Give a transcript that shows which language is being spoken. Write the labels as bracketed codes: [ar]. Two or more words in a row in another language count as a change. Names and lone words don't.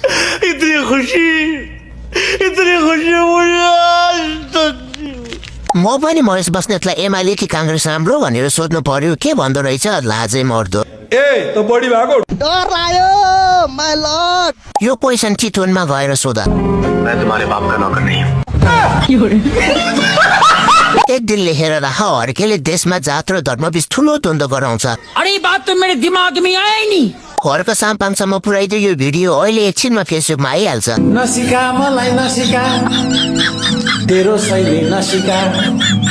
[ne] म पनि महेश बस्नेतलाई एमाले कि काङ्ग्रेस राम्रो भनेर सोध्नु पर्यो, के भन्दो रहेछ लाजै मर्दो। ए त बढी भएको डर लाग्यो [en] my lord. [ne] यो क्वेसन चितवनमा गएर सोधा। एक दिन लेखेर राख, हर्केले देशमा जात र धर्मबीच ठुलो द्वन्द्व गराउँछ। [hi] अरे बात तो मेरे दिमाग में आए नहीं। [ne] हर्क साम्पाङसम्म पुर्याइदियो यो भिडियो अहिले एकछिनमा फेसबुकमा आइहाल्छ। नसिका मलाई नसिका तेरो शैली नसिका